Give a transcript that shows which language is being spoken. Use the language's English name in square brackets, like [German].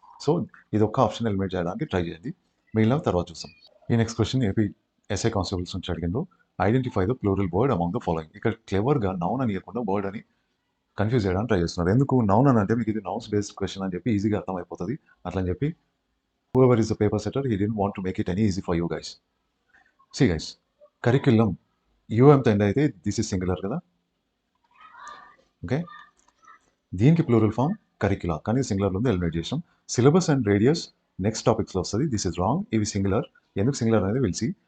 [Telugu] So ఇది ఒక్క option eliminate చేయడానికి ట్రై చేయండి, మిగిలిన తర్వాత చూస్తాం. ఈ next question AP SI constables నుంచి అడిగిండ్రు. [English] Identify the plural word among the following. [Telugu] ఇక్కడ క్లెవర్గా నౌన్ అని ఇవ్వకుండా వర్డ్ అని కన్ఫ్యూజ్ చేయడానికి ట్రై చేస్తున్నారు. ఎందుకు? నౌన్ అని అంటే మీకు ఇది నౌన్స్ బేస్డ్ క్వశ్చన్ అని చెప్పి ఈజీగా అర్థమైపోతుంది. అట్లని చెప్పి [English] whoever is the paper setter, he didn't want to make it any easy for you guys. See guys, curriculum, [Telugu] తో ఎండ్ అయితే [English] This is singular కదా. [Telugu] ఓకే, దీనికి ప్లూరల్ ఫామ్ కరిక్యులా, కానీ సింగులర్లో ఉంది, ఎలిమినేట్ చేసాం. సిలబస్ అండ్ రేడియస్ నెక్స్ట్ టాపిక్స్లో వస్తుంది. [English] This is wrong. [Telugu] ఇవి singular. ఎందుకు సింగులర్ అనేది విల్ సీ.